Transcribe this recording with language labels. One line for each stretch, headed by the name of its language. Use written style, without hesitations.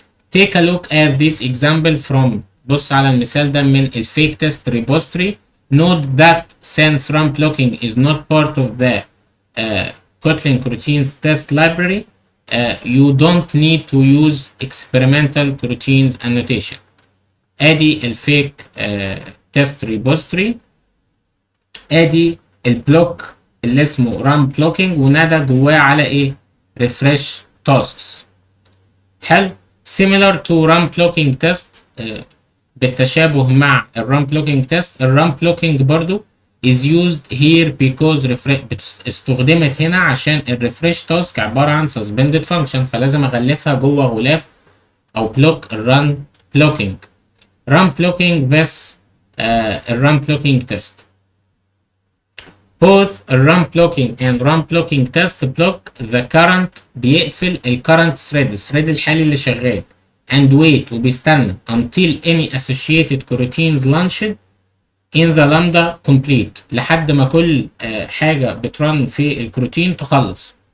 English: Take a look at this example from،
Arabic: بص على المثال ده من الفيك تيست
English: repository. Note that since run blocking is not part of the Kotlin Coroutines test library, you don't need to use experimental coroutines annotation.
Arabic: ادي الفيك تيست ريبوزيتوري، ادي البلوك اللي اسمه run blocking ونادى جواه على ايه؟ refresh tasks. حلو.
English: similar to run blocking test،
Arabic: بالتشابه مع الران blocking test، الران blocking برضو
English: is used here because
Arabic: استخدمت هنا عشان الريفرش تاسك عبارة عن suspended function، فلازم اغلفها جوه غلاف او بلوك الران blocking. run blocking بس الران blocking test.
English: both run blocking and run blocking test block the current،
Arabic: بيقفل current thread، الثريد الحالي اللي شغال،
English: and wait،
Arabic: وبيستنى
English: until any associated coroutines launched in the lambda complete،
Arabic: لحد ما كل حاجة بترن في الكروتين تخلص.